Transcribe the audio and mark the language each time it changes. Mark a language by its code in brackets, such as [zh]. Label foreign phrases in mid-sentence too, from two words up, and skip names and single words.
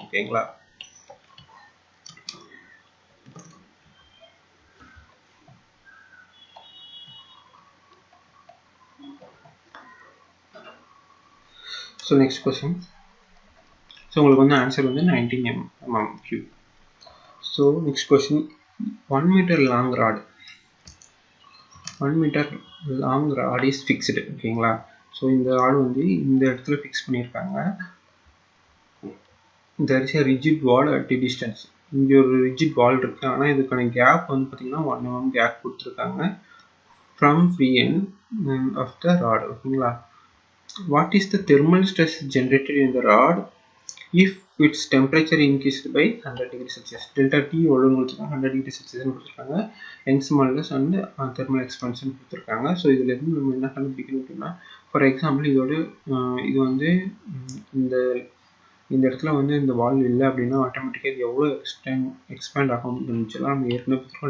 [en] ஓகேங்களா? so next question. [ta] ஸோ உங்களுக்கு வந்து ஆன்சர் வந்து 19 mm3. [en] so next question. 1 meter long rod. 1 meter long rod is fixed. [ta] ஓகேங்களா? ஸோ இந்த ராட் வந்து இந்த இடத்துல ஃபிக்ஸ் பண்ணியிருக்காங்க. [en] there is a rigid wall at a distance. [ta] இங்கே ஒரு [en] rigid wall [ta] இருக்கு, ஆனால் இதுக்கான கேப் வந்து பார்த்தீங்கன்னா 1 mm கேப் கொடுத்துருக்காங்க [en] from free end of the rod. [ta] ஓகேங்களா? [en] what is the thermal stress generated in the rod if its temperature increased by 100 degrees Celsius? delta T [ta] எவ்வளோன்னு கொடுத்துருக்காங்க, [en] 100 degrees Celsius [ta] கொடுத்துருக்காங்க. [en] Young's modulus and thermal expansion கொடுத்துருக்காங்க. [ta] ஸோ இதில் இருந்து நம்ம என்ன கண்டுபிடிக்கணும் அப்படின்னா, [en] for example [ta] இதோட இது வந்து இந்த இடத்துல வந்து இந்த வால் இல்லை அப்படின்னா ஆட்டோமேட்டிக்காக இது எவ்வளோ எக்ஸ்பேண்ட் ஆகும் இருந்துச்சுலாம் நம்ம ஏற்கனவே பார்த்துருக்கோம்.